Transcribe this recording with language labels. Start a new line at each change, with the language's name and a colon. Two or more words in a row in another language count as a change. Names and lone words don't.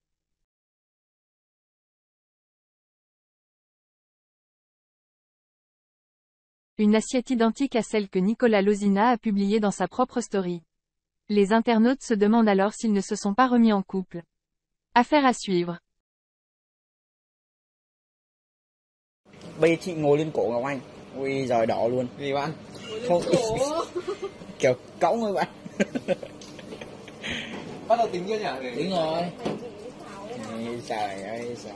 French: Une assiette identique à celle que Nicolas Lozina a publiée dans sa propre story. Les internautes se demandent alors s'ils ne se sont pas remis en couple. Affaire à suivre.
Vietnamese: Bây giờ chị ngồi lên cổ Ngọc Anh. Ui giời đỏ luôn. Gì bạn? Không. Kiểu cõng thôi bạn. Bắt đầu tính chưa nhỉ? Tính rồi. Trời ơi trời.